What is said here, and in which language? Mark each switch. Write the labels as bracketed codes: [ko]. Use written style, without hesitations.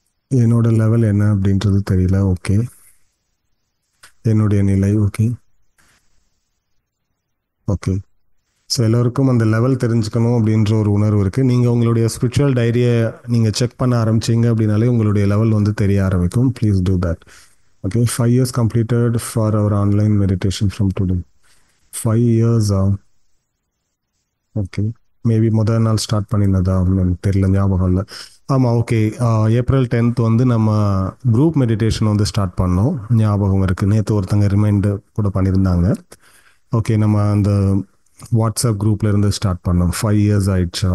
[ta] என்னோட லெவல் என்ன அப்படின்றது தெரியல. ஓகே, என்னுடைய நிலை. Okay okay. ஸோ எல்லோருக்கும் அந்த லெவல் தெரிஞ்சுக்கணும் அப்படின்ற ஒரு உணர்வு இருக்குது. நீங்கள் உங்களுடைய ஸ்பிரிச்சுவல் டைரியை நீங்கள் செக் பண்ண ஆரம்பிச்சிங்க அப்படின்னாலே உங்களுடைய லெவல் வந்து தெரிய ஆரம்பிக்கும். Please do that. [en] Okay 5 years completed for our online meditation from today. 5 years. [ta] Okay maybe முதல் நாள் ஸ்டார்ட் பண்ணியிருந்ததா எனக்கு தெரியல, ஞாபகம் இல்லை. ஆமாம், ஓகே. April 10th வந்து நம்ம குரூப் மெடிடேஷன் வந்து ஸ்டார்ட் பண்ணோம், ஞாபகம் இருக்குது. நேற்று ஒருத்தங்க ரிமைண்டர் கூட பண்ணியிருந்தாங்க. ஓகே, நம்ம அந்த வாட்ஸ்அப் குரூப்ல இருந்து ஸ்டார்ட் பண்ணோம். 5 years ஆயிடுச்சா?